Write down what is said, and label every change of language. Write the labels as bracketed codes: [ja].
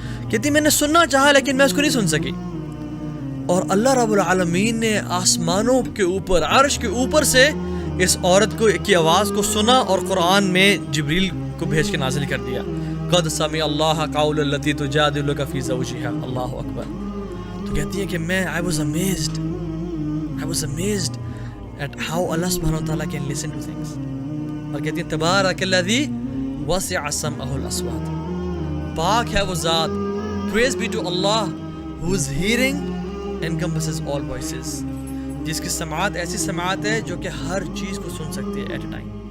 [ur] کہتی میں نے سننا چاہا لیکن میں اس کو نہیں سن سکی. اور اللہ رب العالمین نے آسمانوں کے اوپر, عرش کے اوپر سے اس عورت کی آواز کو سنا اور قرآن میں جبریل کو بھیج کے نازل کر دیا. [ar] قد سمع اللہ قول التی تجادلک فی زوجها. [ur] اللہ اکبر. تو کہتی ہیں کہ میں [en] I was amazed at how Allah subhanahu wa ta'ala can listen to things. [ur] اور کہتی ہیں [ar] تبارک الذی وسع سمعه الاصوات. [ur] پاک ہے وہ ذات, [en] praise be to Allah whose hearing encompasses all voices, [ur] جس کی سماعت ایسی سماعت ہے جو کہ ہر چیز کو سن سکتی ہے [en] At a time.